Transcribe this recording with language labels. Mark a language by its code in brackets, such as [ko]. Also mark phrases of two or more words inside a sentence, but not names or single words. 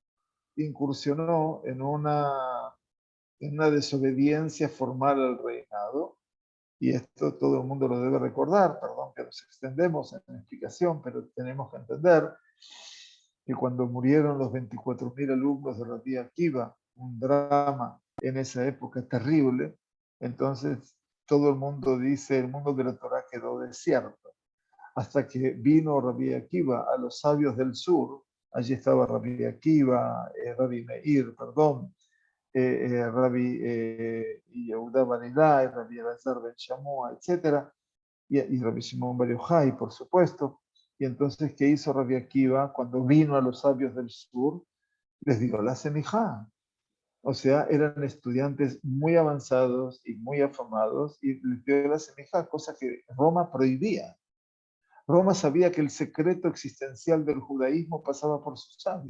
[es] incursionó en una desobediencia formal al reinado, y esto todo el mundo lo debe recordar, perdón que nos extendemos en la explicación, pero tenemos que entender que cuando murieron los 24.000 alumnos de Rabbi Akiva, un drama en esa época terrible, entonces todo el mundo dice, el mundo de la Torah quedó desierto, hasta que vino Rabbi Akiva a los sabios del sur. Allí estaba Rabbi Akiva, Rabbi Meir, perdón, Rabbi Yehuda Bar Ilai, Rabbi Elazar ben Shamua, etc. Y Rabbi Shimon Bar Yochai, por supuesto. Y entonces, ¿qué hizo Rabbi Akiva cuando vino a los sabios del sur? Les dio la semijá. O sea, eran estudiantes muy avanzados y muy afamados y les dio la semijá, cosa que Roma prohibía. Roma sabía que el secreto existencial del judaísmo pasaba por sus sabios.